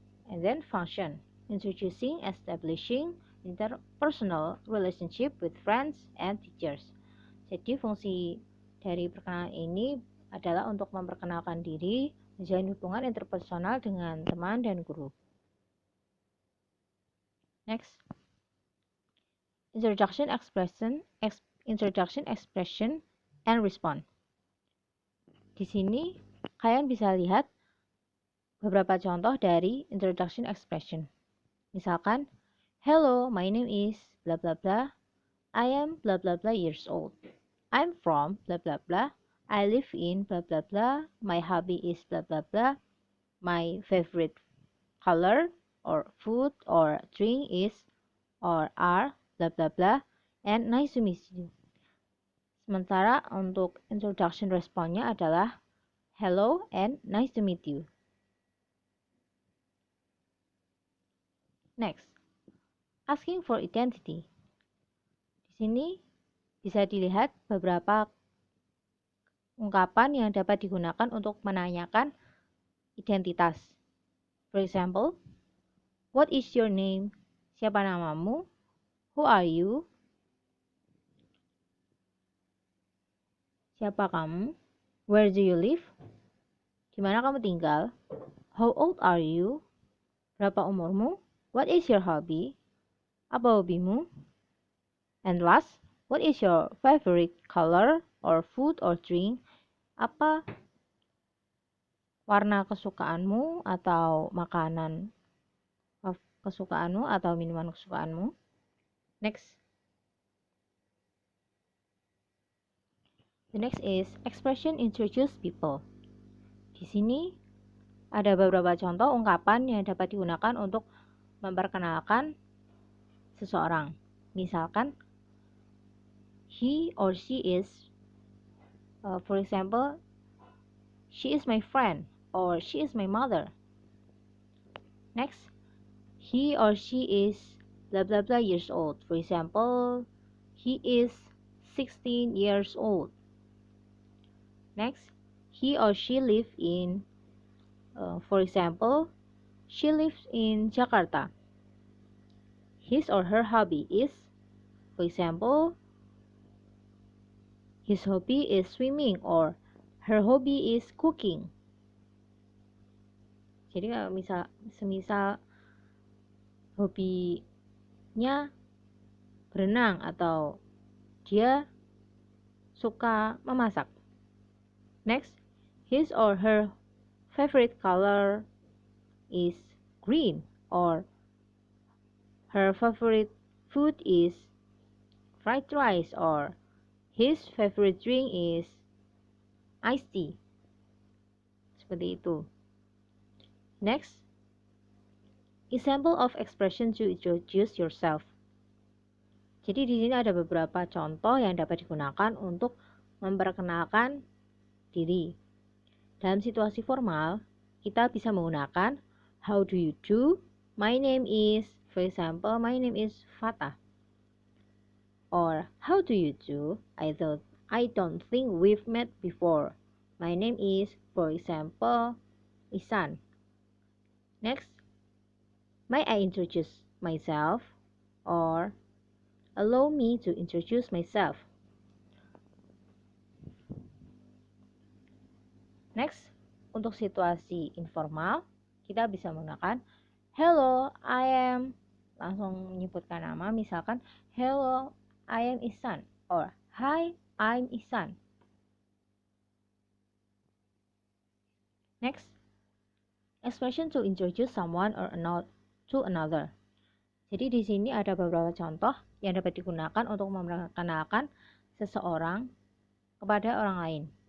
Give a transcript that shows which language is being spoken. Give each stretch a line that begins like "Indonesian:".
English: And then function, introducing, establishing interpersonal relationship with friends and teachers.
Indonesian: Jadi fungsi dari perkenalan ini adalah untuk memperkenalkan diri, menjalin hubungan interpersonal dengan teman dan guru.
English: Next, introduction expression and response.
Indonesian: Di sini kalian bisa lihat beberapa contoh dari introduction expression.
English: Misalkan, hello, my name is blah blah blah. I am blah blah blah years old. I'm from blah blah blah. I live in blah blah blah. My hobby is blah blah blah. My favorite color or food or drink is or are blah blah blah. And nice to meet you.
Indonesian: Sementara untuk
English: introduction
Indonesian: responnya adalah
English: hello and nice to meet you. Next, asking for identity.
Indonesian: Di sini bisa dilihat beberapa ungkapan yang dapat digunakan untuk menanyakan identitas.
English: For example, what is your name?
Indonesian: Siapa namamu?
English: Who are you?
Indonesian: Siapa kamu?
English: Where do you live?
Indonesian: Di mana kamu tinggal?
English: How old are you?
Indonesian: Berapa umurmu?
English: What is your hobby?
Indonesian: Apa hobimu?
English: And last, what is your favorite color or food or drink?
Indonesian: Apa warna kesukaanmu atau makanan kesukaanmu atau minuman kesukaanmu? Next.
English: The next is expression introduce people.
Indonesian: Di sini ada beberapa contoh ungkapan yang dapat digunakan untuk memperkenalkan seseorang.
English: Misalkan, he or she is, for example, she is my friend or she is my mother. Next, he or she is blah blah blah years old. For example, he is 16 years old. Next, he or she live in, for example, she lives in Jakarta. His or her hobby is, for example, his hobby is swimming or her hobby is cooking.
Indonesian: Jadi semisal hobinya berenang atau dia suka memasak.
English: Next, his or her favorite color is green or her favorite food is fried rice or his favorite drink is iced tea.
Indonesian: Seperti itu.
English: Next, example of expression to introduce yourself.
Indonesian: Jadi di sini ada beberapa contoh yang dapat digunakan untuk memperkenalkan diri. Dalam situasi formal, kita bisa menggunakan
English: how do you do? My name is, for example, my name is Fatah. Or how do you do? I don't think we've met before. My name is, for example, Isan. Next, may I introduce myself? Or allow me to introduce myself.
Indonesian: Next, untuk situasi informal, kita bisa menggunakan
English: hello, I am,
Indonesian: langsung menyebutkan nama, misalkan
English: hello, I am Isan, or hi, I'm Isan. Next, expression to introduce someone or to another.
Indonesian: Jadi di sini ada beberapa contoh yang dapat digunakan untuk memperkenalkan seseorang kepada orang lain.